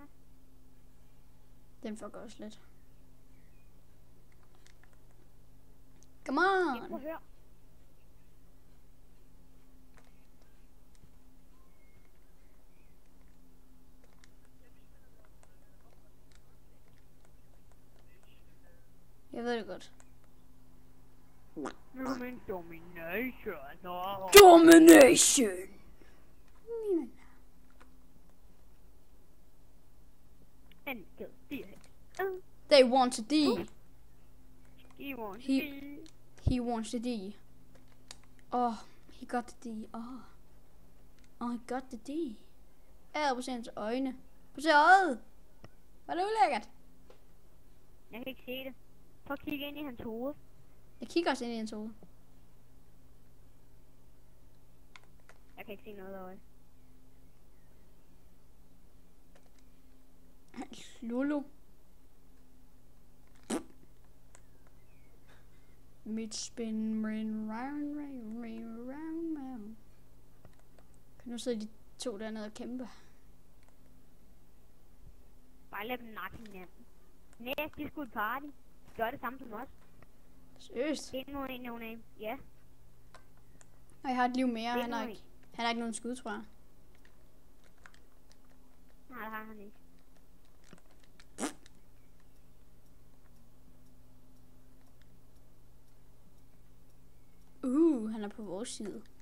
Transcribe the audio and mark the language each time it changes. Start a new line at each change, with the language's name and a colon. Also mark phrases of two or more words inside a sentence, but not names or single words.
Danish: Den fucker også lidt. Come Jeg
English: on!
Danish: prøver at høre. Jeg ved det godt.
English: Human domination. Domination! And kill the They want to die. He wants He wants to die. Oh, he got the D. Oh, he got the D.
Danish: Prøv at se hans øjne. Prøv at se øjet. Var det ulækkert? Jeg kan ikke se det. Prøv at kigge ind i hans hoved. Jeg kigger også ind i hans hoved. Jeg kan ikke se noget øje. Lulu.
English: Midspin, ring, round, ring, ring, round, round.
Danish: Kan nu sidde de to dernede og kæmpe. Bare lad dem nakke hinanden. Nej, de skulle i party. De gør det samme som os. Seriøst? En mod en,
English: no name.
Danish: Ja. Og jeg har et liv mere. Det Han må har I. ikke nogen skud, tror jeg. Nej, det har han ikke. Han er på vores side.